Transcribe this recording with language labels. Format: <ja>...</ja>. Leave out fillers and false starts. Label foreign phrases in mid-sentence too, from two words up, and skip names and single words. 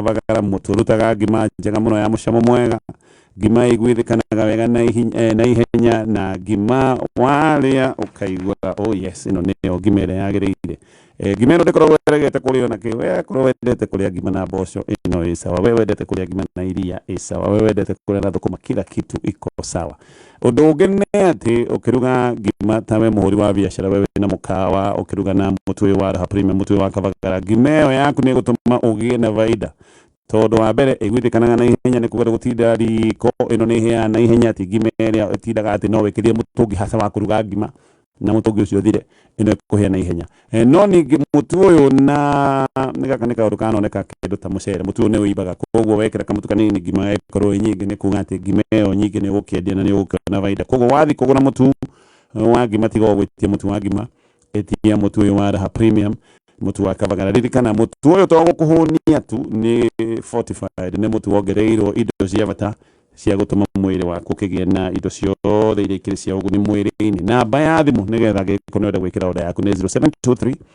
<ki>kabagara mutu rutaga ngima njega muno ya mucamo mwega ngima igwithikanaga wega na ihenya na ngima waria ukaigua</ki> <en>oh yes</en> <ki>ino niyo ngima iria yagiriire ngima ino ndikoragwo eregete kurio na kiwe korwo wendete kuria ngima na mboco ino i sawa we wendete kuria ngima na iria i sawa we wendete kuria na thukuma</ki> <sw>kila kitu iko sawa</sw> <ki>undu ungi ni ati ukiruga ngima tawe muhuri wa biashara wewe na mukawa ukiruga na mutu wa Raha Premium mutu wa kabagara ngima iyo yaku ni gutuma ugie na faida tondu wa mbere igwithikanaga na ihenya ni kugira gutinda riko ino ni hia na ihenya ati ngima iria itindaga ati no wikirie mutungi hasa wa kuruga ngima na mutungi ucio thire ino kuhia na ihenya no ningi mutu uyu na nigaka ni kaundu kanoneka kindu ta mucere mutu uyu ni uibaga koguo wekira kamutu kanini ngima ikorwo nyingi ni kuga ati ngima iyo nyingi ni ukiendia na ni ukiona faida koguo wathi kugura mutu wa ngima tiga gwitia mutu wa ngima etia mutu uyu wa Raha Premium mutu wa kabagara ririkana mutu uyu to gukuhunia tu ni fortified ni mutu wongereirwo indo cia bata cia gutuma mwiri waku kigie na indo ciothe iria ikiri cia uguni mwiri-ini namba ya thimu nigetha giko nenda gwikira order yaku ni 0723</ki>